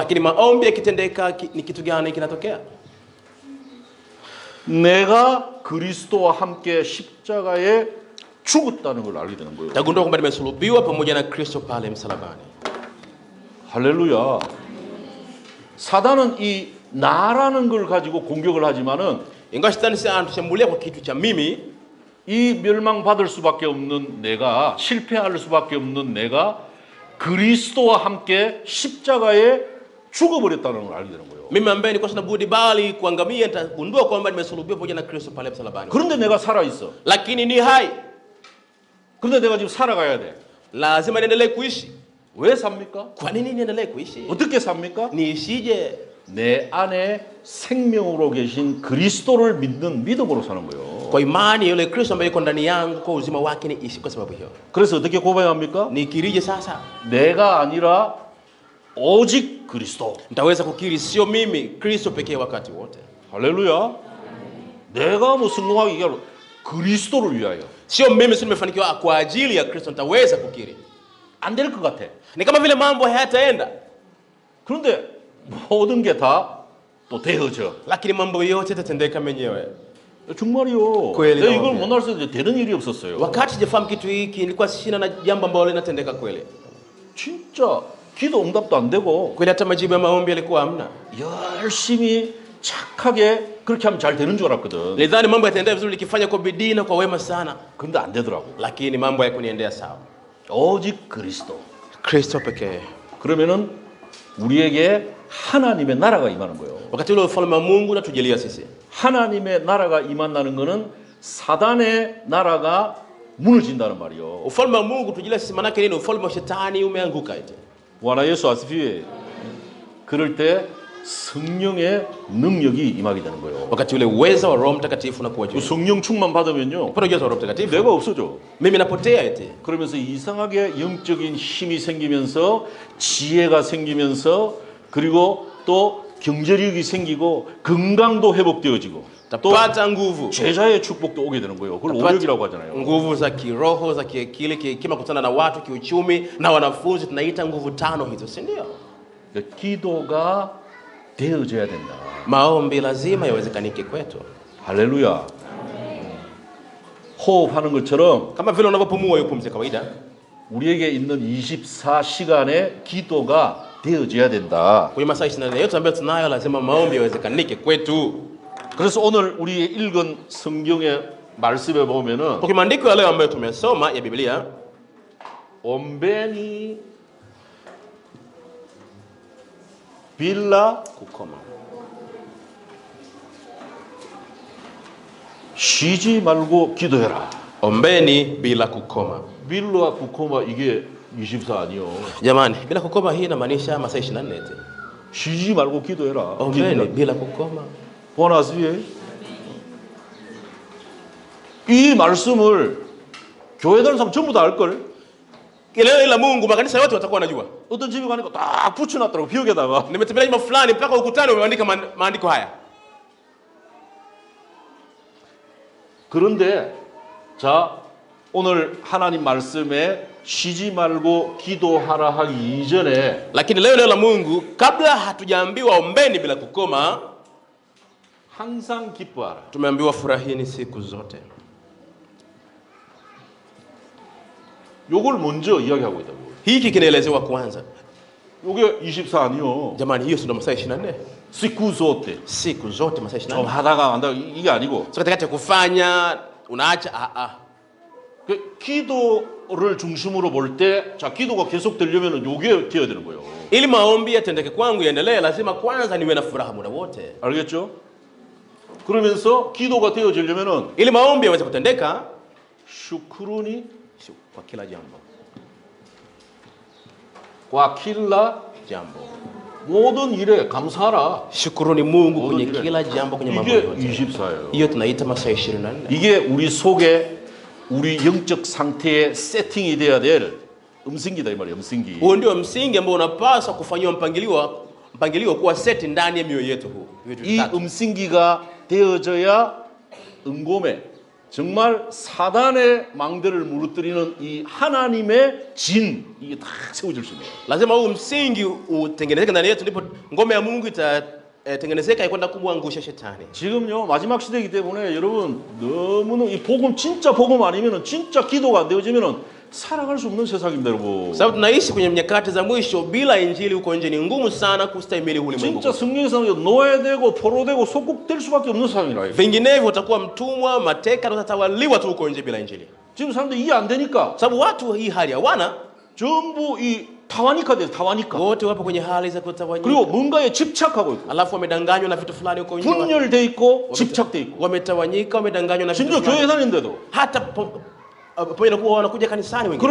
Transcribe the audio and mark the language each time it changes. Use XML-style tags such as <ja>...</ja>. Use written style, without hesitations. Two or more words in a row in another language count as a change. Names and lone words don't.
<sw>Lakini maombi yakitendeka, ni kitu gani kinatokea?</sw> <ko>내가 그리스도와 함께 십자가에 죽었다는 걸 알게 되는 거예요.</ko> <sw>Tagundua kwamba nimesulubiwa pamoja na Kristo pale msalabani.</sw> <ko>할렐루야. 사단은 이 나라는 걸 가지고 공격을 하지만은</ko> <sw>Ingawa shetani anashambulia kwa kitu cha mimi,</sw> <ko>이 멸망받을 수밖에 없는 내가 실패할 수밖에 없는 내가 그리스도와 함께 십자가에 죽어버렸다는 걸 알게 되는 거예요.</ko> <sw>mimi ambaye nilikuwa sina budi bali kuangamia, nitagundua kwamba nimesulubiwa pamoja na Kristo pale msalabani.</sw> <ko>그런데 내가 살아 있어.</ko> <sw>Lakini ni hai,</sw> <ko>그런데 내가 지금 살아가야 돼.</ko> <sw>lazima niendelee kuishi.</sw> <ko>왜 삽니까?</ko> <sw>Kwa nini niendelee kuishi?</sw> <ko>어떻게 삽니까?</ko> <sw>Niishije?</sw> <ko>내 안에 생명으로 계신 그리스도를 믿는 믿음으로 사는 거예요.</ko> <sw>Kwa imani yule Kristo ambaye yuko ndani yangu, kwa uzima wake niishi kwa sababu hiyo.</sw> <ko>그래서 어떻게 고백합니까?</ko> <sw>Nikirije sasa?</sw> <ko>내가 아니라 오직 그리스도.</ko> <sw>Nitaweza kukiri sio mimi, Kristo pekee wakati wote.</sw> <ko>할렐루야. 내가 뭐 성공하기 이게 아니라 그리스도를 위하여.</ko> <sw>Sio mimi sio nimefanikiwa, kwa ajili ya Kristo nitaweza kukiri.</sw> <ko>안 될 것 같아.</ko> <sw>Ni kama vile mambo hayataenda,</sw> <ko>그런데 모든 게 다 또 되어져.</ko> <sw>lakini mambo yote yatatendeka menyewe.</sw> <ko>정말이요.</ko> <sw>kweli</sw> <ko>내가 이걸</ko> <sw>nawaambia.</sw> <ko>못 알았을 때 되는 일이 없었어요.</ko> <sw>Wakati sijafahamu kitu hiki, nilikuwa sina na jambo ambalo linatendeka kweli.</sw> <ko>진짜 기도 응답도 안 되고</ko> <sw>Kweli hata majibu ya maombi yalikuwa hamna.</sw> <ko>열심히 착하게 그렇게 하면 잘 되는 줄 알았거든.</ko> <sw>Nilidhani mambo yataendea vizuri nikifanya kwa bidii na kwa wema sana,</sw> <ko>근데 안 되더라고.</ko> <sw>lakini mambo hayakuniendea sawa.</sw> <ko>오직 그리스도.</ko> <sw>Kristo pekee.</sw> <ko>그러면은 우리에게 하나님의 나라가 임하는 거예요.</ko> <sw>Wakati ule ufalme wa Mungu natujalia sisi.</sw> <ko>하나님의 나라가 임한다는 거는 사단의 나라가 무너진다는 말이요.</ko> <sw>Ufalme wa Mungu tujalia sisi, maana yake nini? Ufalme wa shetani umeanguka eti.</sw> <ko>와나 예수 아시피에 그럴 때 성령의 능력이 임하게 되는 거예요.</ko> <sw>Wakati ule uwezo wa Roho Mtakatifu unakuwa 그 juu.</sw> <ko>성령 충만 받으면요.</ko> <sw>Kwa uwezo wa Roho Mtakatifu</sw> <ko>내가 없어져.</ko> <sw>mimi napotea eti.</sw> <ko>그러면서 이상하게 영적인 힘이 생기면서 지혜가 생기면서 그리고 또 경제력이 생기고 건강도 회복되어지고 또</ko> <sw>Tapata nguvu.</sw> <ko>제자의 축복도 오게 되는 거예요. 그걸 오력이라고 하잖아요.</ko> <sw>Nguvu za kiroho, za kiakili, kima kutana na watu, kiuchumi na wanafunzi, tunaita nguvu tano hizo, si ndio?</sw> <ko>그러니까 기도가 되어져야 된다.</ko> <sw>Maombi lazima yawezekanike kwetu.</sw> <ko>할렐루야. 호흡하는 것처럼</ko> <sw>Kama vile unavyopumua hiyo pumzi kawaida,</sw> <ko>우리에게 있는 24시간의 기도가 되어져야 된다.</ko> <sw>Kwenye masaa 24 yote ambayo tunayo lazima maombi yawezekanike kwetu.</sw> <ko>그래서 오늘 우리 읽은 성경의 말씀에 보면은</ko> <sw>Kwa maandiko ya leo ambayo tumesoma ya Biblia, ombeni bila kukoma.</sw> <ko>쉬지 말고 기도해라.</ko> <sw>Ombeni bila kukoma. bila kukoma</sw> <ko>이게 24 아니요.</ko> <sw>Jamani, bila kukoma hii inamaanisha masaa 24 tu.</sw> <ko>쉬지 말고 기도해라.</ko> <sw>Ombeni bila kukoma.</sw> <ko>보나스비에 이 말씀을 교회 다니는 사람 전부 다 알걸?</ko> <sw>Ile la Mungu makanisa yote watakuwa wanajua.</sw> <ko>어떤 집에 가니까 딱 붙여놨더라고 벽에다가.</ko> <sw>Nimetembelea nyumba fulani mpaka ukutani wameandika maandiko haya.</sw> <ko>그런데 자 오늘 하나님 말씀에 쉬지 말고 기도하라 하기 이전에</ko> <sw>Lakini leo la Mungu kabla hatujaambiwa ombeni bila kukoma,</sw> <ko>항상 기뻐하라.</ko> <sw>tumeambiwa furahini siku zote.</sw> <ko>요걸 먼저 이야기하고 있다고.</ko> <sw>Hiki kinaelezewa kwanza.</sw> <ko>요게 24 아니요.</ko> <sw>Jamani, hiyo sio masaa 24. siku zote. Siku zote masaa 좀 24.</sw> <ko>하다가 안다 이게 아니고.</ko> <sw>Sio katikati ya kufanya unaacha</sw> <ko>그 기도를 중심으로 볼 때 자 기도가 계속 되려면은 요게 되어야 되는 거예요. Ili maombi yatendeke kwangu yaendelee, lazima kwanza niwe na furaha muda wote. 알겠죠? 그러면서 기도가 되어지려면은</ko> <sw>Ili maombi yaweze kutendeka, 슈크루니 kwa kila jambo. kwa kila Jambo.</sw> <ko>모든 일에 감사하라.</ko> <sw>Shukuruni Mungu kwenye Moja kila jambo, kwenye mambo</sw> <ko>이게</ko> <sw>yote.</sw> <ko>24예요.</ko> <sw>Hiyo tunaita masaa 24.</sw> <ko>이게 우리 속에 우리 영적 상태의 세팅이 돼야 될 음성기다 이 말이에요. 음성기.</ko> <sw>Huo ndio msingi ambao unapaswa kufanyiwa mpangilio kuwa seti ndani ya mioyo yetu huu.</sw> <ko>이 음성기가 되어져야 은곰에 정말 사단의 망대를 무너뜨리는 이 하나님의 진 이게 다 세워질 수 있네요.</ko> <sw>Lazima huu msingi utengenezeke ndani yetu, ndipo ngome ya Mungu itatengenezeka kwenda kumwangusha shetani.</sw> <ko>지금요 마지막 시대이기 때문에 여러분 너무는 이 복음 진짜 복음 아니면은 진짜 기도가 안 되어지면은 살아갈 수 없는 세상입니다, 여러분.</ko> <sw>Sababu tunaishi kwenye nyakati za mwisho, bila injili huko nje ni ngumu sana kustahimili ulimwengu.</sw> <ko>진짜 성령에서는 노예되고 포로되고 속국될 수밖에 없는 상황이라.</ko> <sw>Vinginevyo utakuwa mtumwa, mateka, utatawaliwa tu huko nje bila injili.</sw> <ko>지금 사람들이 이해 안 되니까</ko> <sw>Sababu watu hii hali hawana,</sw> <ko>전부 이 타와니카 돼, 타와니카.</ko> <sw>wote wapo kwenye hali za kutawanyika.</sw> <ko>그리고 뭔가에 집착하고 있고</ko> <sw>Alafu wamedanganywa na vitu fulani huko nje.</sw> <ko>분열돼 있고 집착돼 있고</ko> <sw>Wametawanyika, wamedanganywa na vitu</sw> <ko>심지어 교회</ko> <sw>fulani.</sw> <ko>다니는데도</ko> <sw>Hata pamoja na kuwa wanakuja kanisani wengine.</sw>